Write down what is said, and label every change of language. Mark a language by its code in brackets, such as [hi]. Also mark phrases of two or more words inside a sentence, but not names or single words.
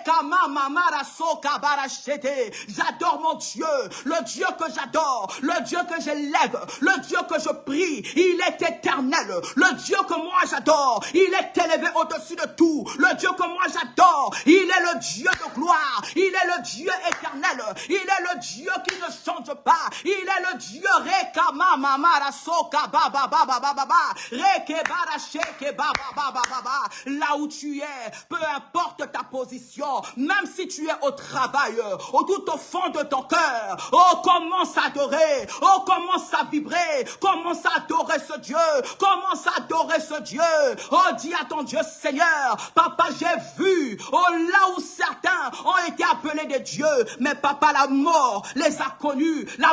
[fr] J'adore mon Dieu, le Dieu que j'adore, le Dieu que j'élève, le Dieu que je prie. Il est éternel, le Dieu que moi j'adore, il est élevé au-dessus de tout. Le Dieu que moi j'adore, il est le Dieu de gloire, il est le Dieu éternel, il est le Dieu qui ne change pas, il est le Dieu Rekama Mamara Soka Baba Baba Baba Rekebara Sheke Baba Baba Baba. Là où tu es, peu importe ta position, même si tu es au travail, tout au fond de ton cœur, commence à adorer, commence à vibrer, commence à adorer ce Dieu, commence à adorer ce Dieu. Dis à ton Dieu, Seigneur, papa, j'ai vu, là où certains ont été appelés des dieux, mais papa, la mort les a connus, la